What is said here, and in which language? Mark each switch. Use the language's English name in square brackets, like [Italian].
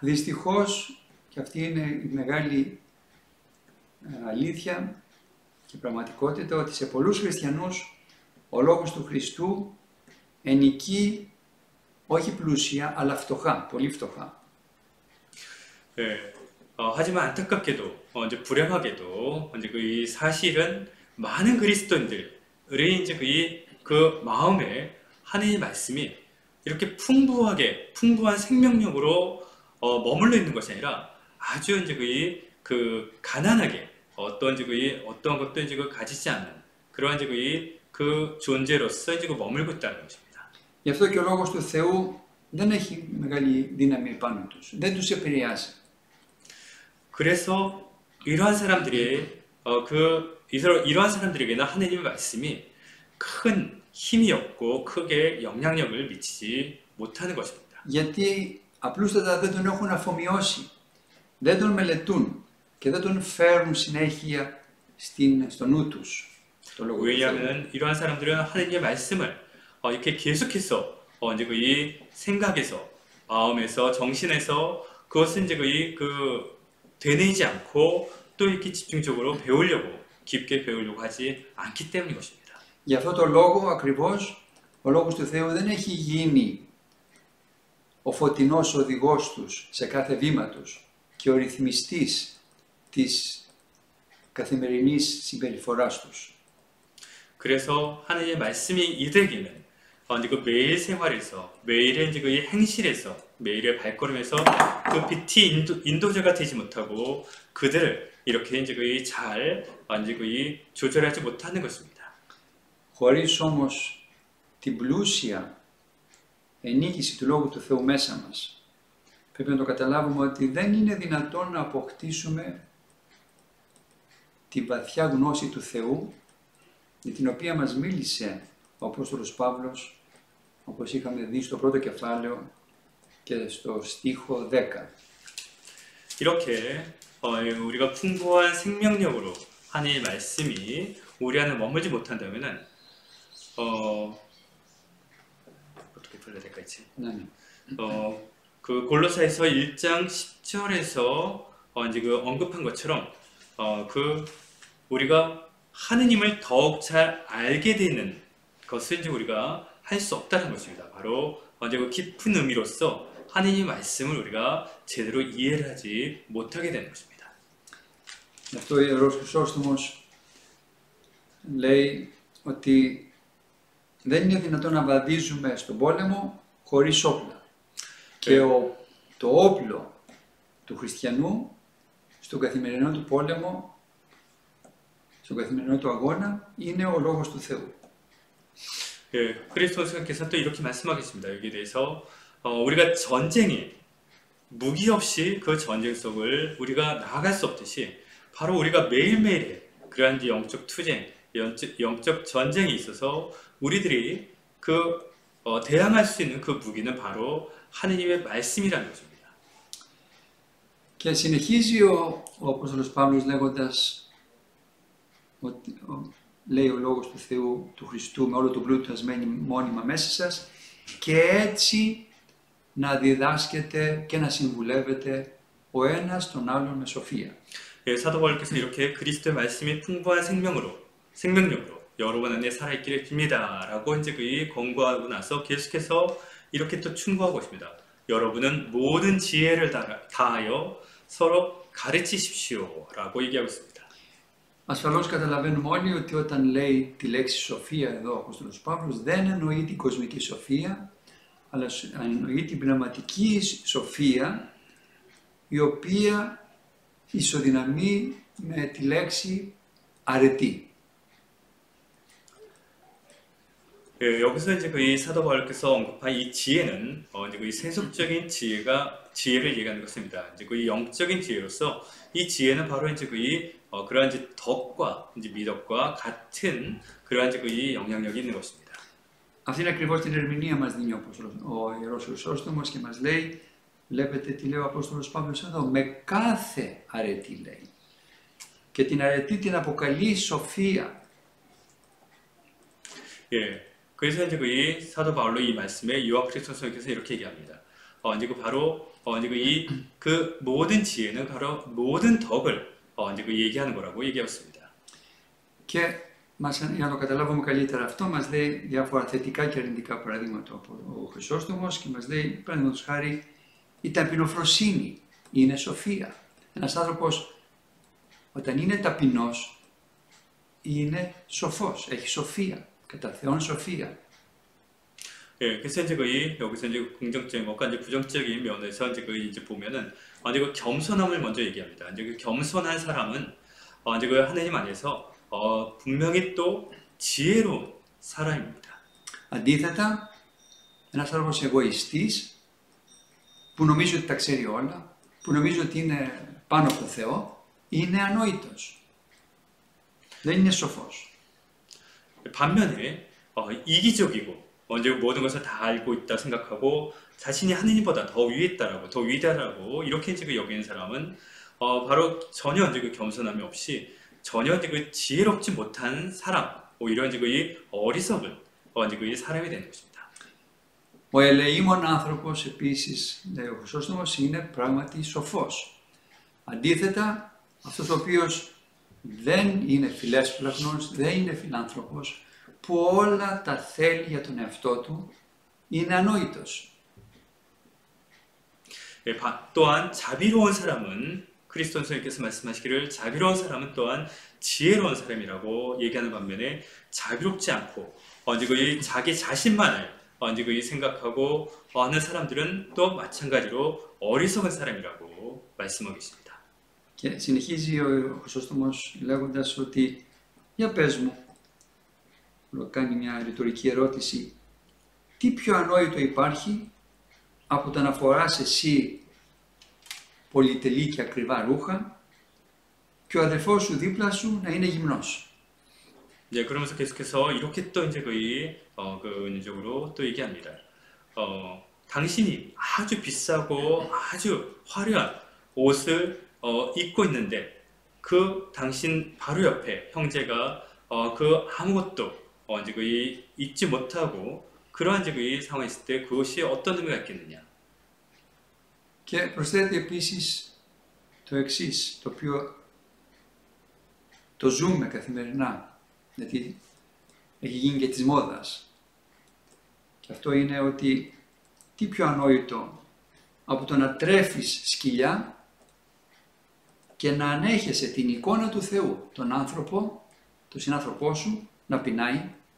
[Greek] Δυστυχώς, και αυτή είναι η μεγάλη αλήθεια και πραγματικότητα, ότι σε πολλούς χριστιανούς ο λόγος του Χριστού ενοικεί όχι πλούσια, αλλά φτωχά, πολύ φτωχά. [Korean] 하지만 안타깝게도 이제 불행하게도 이제 이 사실은 많은 그리스도인들의 이제 그 마음에 하나님의 말씀이 이렇게 풍부한 생명력으로 머물러 있는 것이 아니라 아주 이제 그 가난하게 어떤 것도 이제 가지지 않는 그러한 이제 그 존재로서 이제 머물고 있다는 것입니다. [Greek] Γι' αυτό και ο λόγος του Θεού δεν έχει μεγάλη δύναμη επάνω τους, δεν τους επηρεάζει. [Korean] 그래서 이러한 사람들에게는 하나님의 말씀이 큰 힘이 없고 크게 영향력을 미치지 못하는 것입니다. [Greek] Γιατί απλούστατα δεν τον έχουν αφομοιώσει, δεν τον μελετούν και δεν τον φέρουν συνέχεια στο νου τους. [Korean] 왜냐하면 이러한 사람들은 하나님의 말씀을 이렇게 계속해서 이제 이 생각에서, 마음에서, 정신에서 그것은 이제 되뇌이지 않고 또 이렇게 집중적으로 깊게 배우려고 하지 않기 때문인 것입니다. [Greek] Γι' αυτό το λόγο ακριβώς ο λόγος του Θεού δεν έχει γίνει ο φωτεινός οδηγός τους σε κάθε βήμα τους και ο ρυθμιστής της καθημερινής συμπεριφοράς τους. [Korean] 그래서 하나님의 말씀이 이들에게는 이제 그 매일 생활에서, 매일의 이제 그 행실에서, 매일의 발걸음에서 그 빛이 인도자가 되지 못하고 그들을 이렇게 이제 잘 이제 조절하지 못하는 것입니다. [Greek] Χωρίς όμως την πλούσια ενίκηση του Λόγου του Θεού μέσα μας, πρέπει να το καταλάβουμε ότι δεν είναι δυνατόν να αποκτήσουμε τη βαθιά γνώση του Θεού, για την οποία μας μίλησε ο Απόστολος Παύλος, όπως είχαμε δει στο πρώτο κεφάλαιο και στο στίχο 10. [Korean] 이렇게 우리가 풍부한 생명력으로 하나님의 말씀이 우리 안에 머물지 못한다면은 어떻게 풀어야 될까 있지? 네. 그 골로새서 1장 10절에서 이제 그 언급한 것처럼 그 우리가 하느님을 더욱 잘 알게 되는 것을 이제 우리가 할 수 없다는 것입니다. 바로 이제 그 깊은 의미로서 하느님의 말씀을 우리가 제대로 이해를 하지 못하게 되는 것입니다. [Greek] Γι' αυτό ο Ιερός Χρυσόστομος λέει ότι δεν είναι δυνατόν να βαδίζουμε στον πόλεμο χωρίς όπλα. Και το όπλο του χριστιανού στον καθημερινό του πόλεμο, στον καθημερινό του αγώνα, είναι ο Λόγος του Θεού. [Korean] 예, 그리스도께서 또 이렇게 말씀하겠습니다. 여기에 대해서 우리가 전쟁에 무기 없이 그 전쟁 속을 우리가 나아갈 수 없듯이 바로 우리가 매일매일의 그러한 영적 투쟁, 영적 전쟁에 있어서 우리들이 그 대항할 수 있는 그 무기는 바로 하느님의 말씀이라는 것입니다. [Greek] Και συνεχίζει ο Απόστολος Παύλος λέγοντας ότι λέει ο Λόγος του Θεού, του Χριστού, με όλο τον πλούτο σας μένει μόνιμα μέσα σας και έτσι να διδάσκετε και να συμβουλεύετε ο ένας τον άλλον με σοφία. [Korean] 예, 사도 바울께서 이렇게 그리스도의 말씀이 풍부한 생명력으로 여러분 안에 살아있기를 빕니다라고 이제 권고하고 나서 계속해서 이렇게 또 충고하고 있습니다. 여러분은 모든 지혜를 다하여 서로 가르치십시오라고 얘기하고 있습니다. [Greek] Ασφαλώς καταλαβαίνουμε όλοι ότι όταν λέει τη λέξη σοφία εδώ ο Απόστολος Παύλος δεν εννοεί την κοσμική σοφία, αλλά εννοεί την πνευματική σοφία, η οποία ισοδυναμεί με τη λέξη αρετή. [Korean] 예, 여기서 이제 이 사도 바울께서 언급한 이 지혜는 이제 이 세속적인 지혜를 얘기하는 것입니다. 이제 그 영적인 지혜로서 이 지혜는 바로 이제 그러한 이제 덕과 이제 미덕과 같은 그러한 이제 이 영향력이 있는 것입니다. [Greek] Αυτή είναι ακριβώς την ερμηνεία μας δίνει ο Ιερός Χρυσόστομος και μας λέει, βλέπετε τι λέει ο Απόστολος Παύλος εδώ, με κάθε αρετή λέει. Και την αρετή την αποκαλεί σοφία. [Korean] 예, 그래서 이제 이 사도 바울로 이 말씀에 요한 크리스토스께서 이렇게 얘기합니다. 이제 바로 이제 그 모든 지혜는 바로 모든 덕을 이제 얘기하는 거라고 얘기했습니다. [Greek] Και για να το καταλάβουμε καλύτερα αυτό, μας λέει διάφορα θετικά και αρνητικά παραδείγματα ο Χρυσόστομος και μας λέει, παραδείγματος χάρη, η ταπεινοφροσύνη είναι σοφία. Ένας άνθρωπος όταν είναι ταπεινός είναι σοφός, έχει σοφία, κατά Θεόν σοφία. [Korean] 예, 그래서 이제 여기서 이제 긍정적인 것과 이제 부정적인 면에서 이제 보면은 이제 그 겸손함을 먼저 얘기합니다. 이제 그 겸손한 사람은 이제 그 하나님 안에서 분명히 또 지혜로운 사람입니다. [Greek] Αντίθετα, ένας άνθρωπος εγωιστής που νομίζει ότι τα ξέρει όλα, που νομίζει ότι είναι πάνω από τον Θεό, είναι ανόητος. Δεν είναι σοφός. [Korean] 반면에 이기적이고 이제 모든 것을 다 알고 있다 생각하고 자신이 하느님보다 더 위에 있다라고 더 위대하다고 이렇게 이제 여기는 사람은 바로 전혀 이제 겸손함이 없이 전혀 이제 지혜롭지 못한 사람, 오히려 이제 어리석은 이제 사람이 되는 것입니다. [Greek] Ο ελεήμων άνθρωπος επίσης, λέει ο Χρυσόστομος, είναι πράγματι σοφός. Αντίθετα, αυτός ο οποίος δεν είναι φιλέσπλαχνος, δεν είναι φιλάνθρωπος, που όλα τα θέλει για τον εαυτό του, είναι ανόητος. [Korean] 또한 자비로운 사람은 그리스도께서 말씀하시기를 자비로운 사람은 또한 지혜로운 사람이라고 얘기하는 반면에 자비롭지 않고 이 자기 자신만을 이 생각하고 하는 사람들은 또 마찬가지로 어리석은 사람이라고 말씀하고 있습니다. [Greek] Και συνεχίζει ο Χρυσόστομος λέγοντας ότι για πες μου, κάνει μια ρητορική ερώτηση, τι πιο ανόητο υπάρχει από το να φοράς εσύ πολυτελή και ακριβά ρούχα και ο αδερφός σου δίπλα σου να είναι γυμνός. [Korean] 네, 그러면서 계속해서 이렇게 또 이제 은유적으로 또 얘기합니다. 당신이 아주 비싸고 아주 화려한 옷을 입고 있는데 그 당신 바로 옆에 형제가 그 아무것도 입지 못하고 그러한 상황이 있을 때 그것이 어떤 의미가 있겠느냐. [Greek] Και προσθέτει επίσης το εξής, το οποίο το ζούμε καθημερινά, γιατί έχει γίνει και της μόδας. Και αυτό είναι ότι τι πιο ανόητο από το να τρέφεις σκυλιά και να ανέχεσαι την εικόνα του Θεού, τον άνθρωπο, τον συνάνθρωπό σου, να πεινάει.